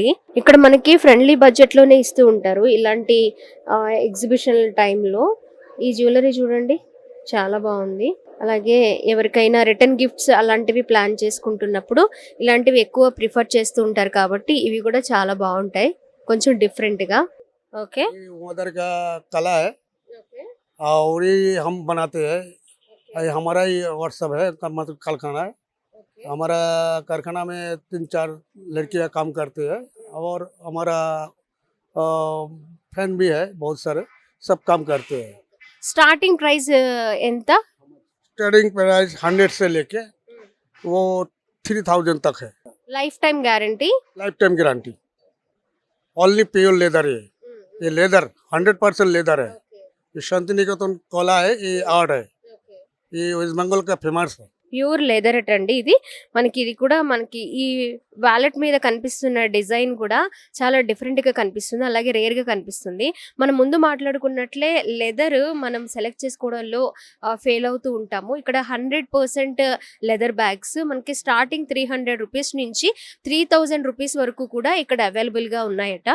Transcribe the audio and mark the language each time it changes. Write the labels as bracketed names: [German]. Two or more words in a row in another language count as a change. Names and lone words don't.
[Telugu] ఇక్కడ మనకి [English] friendly budget [Telugu] లోనే ఇస్తూ ఉంటారు ఇలాంటి ఎగ్జిబిషన్ టైంలో. ఈ జ్యువెలరీ చూడండి చాలా బాగుంది. అలాగే ఎవరికైనా [English] return gifts [Telugu] అలాంటివి ప్లాన్ చేసుకుంటున్నప్పుడు ఇలాంటివి ఎక్కువ ప్రిఫర్ చేస్తూ ఉంటారు కాబట్టి ఇవి కూడా చాలా బాగుంటాయి కొంచెం డిఫరెంట్ గా. ఓకే, [Hindi] उधर का कला है और ये हम बनाते हैं। ये हमारा ही व्हाट्सअप है, मतलब कारखाना है। हमारा कारखाना में 3-4 लड़कियां काम करते हैं और हमारा फैन भी है बहुत सारे, सब काम करते हैं। [English] starting price [Telugu] ఎంత? [English] starting price [Hindi] 100 से लेके वो 3000 तक है। [English] life time guarantee. Life time guarantee. Only pure leather [Hindi] है ये। लेदर 100% लेदर है। ये शांति निकेतन कला है, ये आर्ट है, ये वेस्ट बंगाल का फेमस है। [English] pure leather [Telugu] అండి ఇది. మనకి ఇది కూడా మనకి ఈ వాలెట్ మీద కనిపిస్తున్న డిజైన్ కూడా చాలా డిఫరెంట్ గా కనిపిస్తుంది. అలాగే రేర్ గా కనిపిస్తుంది. మనం ముందు మాట్లాడుకున్నట్లే లెదర్ మనం సెలెక్ట్ చేసుకోవడంలో ఫెయిల్ అవుతూ ఉంటాము. ఇక్కడ 100% [English] leather bags [Telugu] మనకి స్టార్టింగ్ 300 రూపీస్ నుంచి 3000 రూపీస్ వరకు కూడా ఇక్కడ అవైలబుల్ గా ఉన్నాయట.